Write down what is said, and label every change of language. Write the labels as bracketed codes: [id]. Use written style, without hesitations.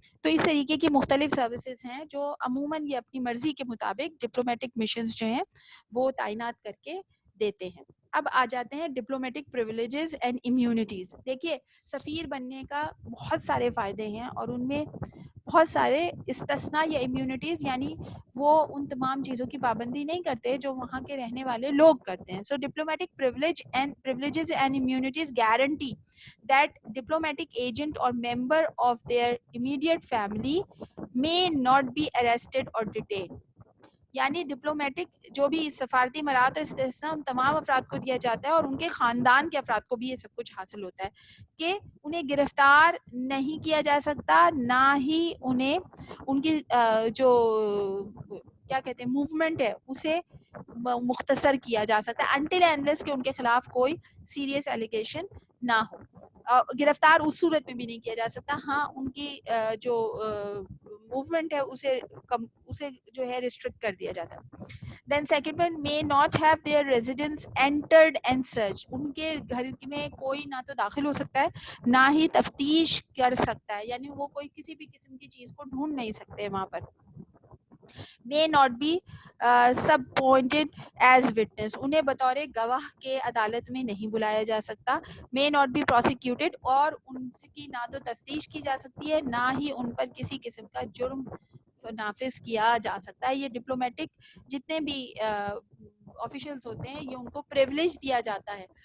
[ur] تو اس طریقے کی مختلف سروسز ہیں جو عموماً یہ اپنی مرضی کے مطابق ڈپلومیٹک مشنز جو ہیں وہ تعینات کر کے دیتے ہیں. اب آ جاتے ہیں ڈپلومیٹک پریویلیجز اینڈ امیونٹیز. دیکھیے سفیر بننے کا بہت سارے فائدے ہیں اور ان میں بہت سارے استثناء یا امیونٹیز, یعنی وہ ان تمام چیزوں کی پابندی نہیں کرتے جو وہاں کے رہنے والے لوگ کرتے ہیں. [en] So diplomatic privileges and immunities guarantee that diplomatic agent or member of their immediate family may not be arrested or detained. [ur] یعنی ڈپلومیٹک جو بھی سفارتی مراعات استثنا ان تمام افراد کو دیا جاتا ہے اور ان کے خاندان کے افراد کو بھی یہ سب کچھ حاصل ہوتا ہے کہ انہیں گرفتار نہیں کیا جا سکتا, نہ ہی انہیں ان کی جو کیا کہتے ہیں موومنٹ ہے اسے مختصر کیا جا سکتا ہے [en] until and unless [ur] کہ ان کے خلاف کوئی سیریس ایلیگیشن نہ ہو. گرفتار اس صورت میں بھی نہیں کیا جا سکتا, ہاں ان کی جو موومنٹ ہے اسے جو ہے ریسٹرکٹ کر دیا جاتا ہے. [en] Then second one, may not have their residence entered and searched. [ur] ان کے گھر میں کوئی نہ تو داخل ہو سکتا ہے نہ ہی تفتیش کر سکتا ہے, یعنی وہ کوئی کسی بھی قسم کی چیز کو ڈھونڈ نہیں سکتے وہاں پر. [en] may not be subpointed as witness. [ur] انہیں بطور گواہ کے عدالت میں نہیں بلایا جا سکتا. [en] may not be prosecuted, [ur] اور ان کی نہ تو تفتیش کی جا سکتی ہے نہ ہی ان پر کسی قسم کا جرم نافذ کیا جا سکتا ہے. یہ ڈپلومیٹک جتنے بھی آفیشلز ہوتے ہیں یہ ان کو پریولیج دیا جاتا ہے.